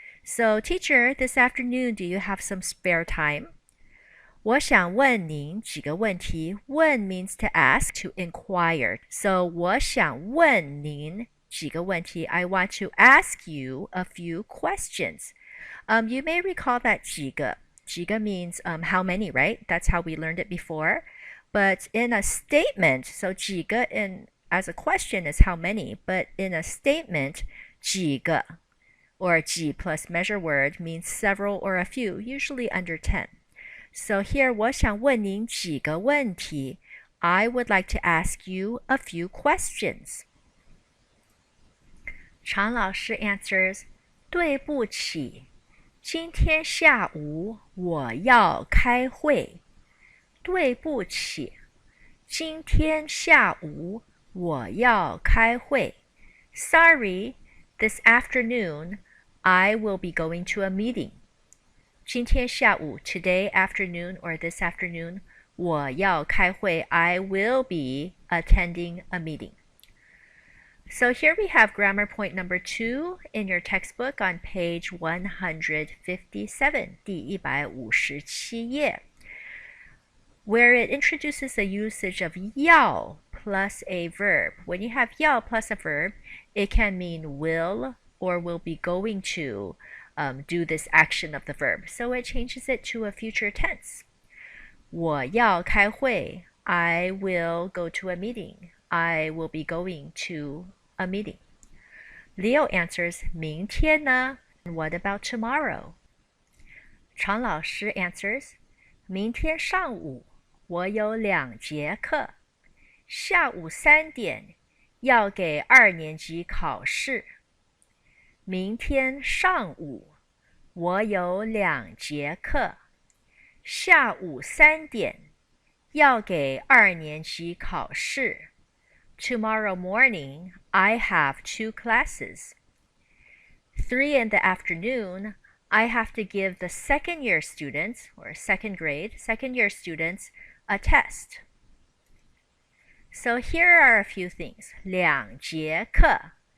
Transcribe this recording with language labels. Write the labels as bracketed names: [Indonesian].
[English] So teacher, this afternoon do you have some spare time? [Chinese] 我想问您几个问题。 [English] 问 means to ask, to inquire. So [Chinese] 我想问您几个问题。 [English] I want to ask you a few questions. You may recall that 几个means how many, right? That's how we learned it before. But in a statement, so 几个 in as a question is how many, but in a statement, 几个 or 几 plus measure word means several or a few, usually under 10. So here [Chinese] 我想问您几个问题. [English] I would like to ask you a few questions. [Chinese] 常老师 [English] answers, [Chinese] 对不起，今天下午我要开会。对不起，今天下午我要开会。 [English] Sorry, this afternoon I will be going to a meeting. [Chinese] 今天下午 [English] today afternoon or this afternoon [Chinese] 我要开会 [English] I will be attending a meeting. So here we have grammar point number 2 in your textbook on page 157, [Chinese] 第157页, [English] where it introduces the usage of 要 plus a verb. When you have 要 plus a verb, it can mean will or will be going to do this action of the verb. So it changes it to a future tense. [Chinese] 我要开会 [English] I will go to a meeting. I will be going to a meeting. Leo answers [Chinese] 明天呢 [English] What about tomorrow? [Chinese] 常老师 [English] answers [Chinese] 明天上午我有2节课，下午3点要给2年级考试。明天上午我有2节课，下午3点要给2年级考试。 [English] Tomorrow morning, I have 2 classes. 3 in the afternoon, I have to give the second year students, or second year students, a test. So here are a few things. [Chinese] 2节课.